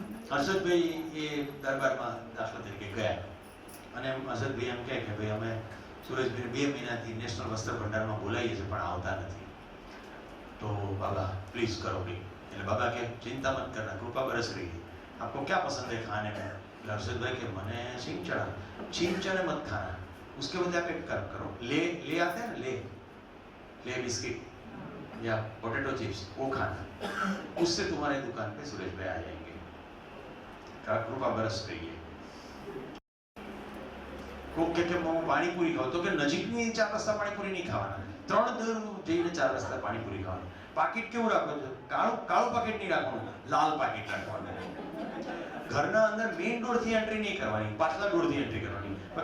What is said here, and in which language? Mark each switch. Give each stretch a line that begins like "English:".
Gujarati: હર્ષદભાઈ એ દરબારમાં દાખલા તરીકે ગયા અને હર્ષદભાઈ એમ કહે કે ભાઈ અમે સુરેશભાઈ 2 મહિનાથી નેશનલ વસ્ત્ર ભંડારમાં બોલાવીએ છીએ પણ આવતા નથી, તો બાબા પ્લીઝ કરો ભાઈ. એટલે બાબા કે
Hindi: ચિંતા મત કરના, કૃપા બરસ રહી है, आपको क्या पसंद है खाने में? हर्षद भाई के मने सिंह चढ़ा, सिंह चढ़े मत खाना, उसके बदले आप एक काम करो, ले आते हैं ना, ले बिस्किट या पोटैटो चिप्स, वो खाना, उससे तुम्हारे दुकान पे सुरेश भाई आ जाएंगे. कृपा बरस रही है.
Gujarati: કોક કે હું પાણીપુરી ખાવ, તો કે નજીકની 4 રસ્તા પાણીપુરી નહીં ખાવાના, 3 દૂર જઈને 4 રસ્તા પાણીપુરી ખાવાના. પાકીટ કેવું રાખો છો? કાળું પાકીટ નહીં રાખવાનું, લાલ પાકીટ રાખવાનું. ઘરના અંદર મેઇન ડોરથી એન્ટ્રી નહીં કરવાની, પાછલા ડોરથી એન્ટ્રી કરવાની.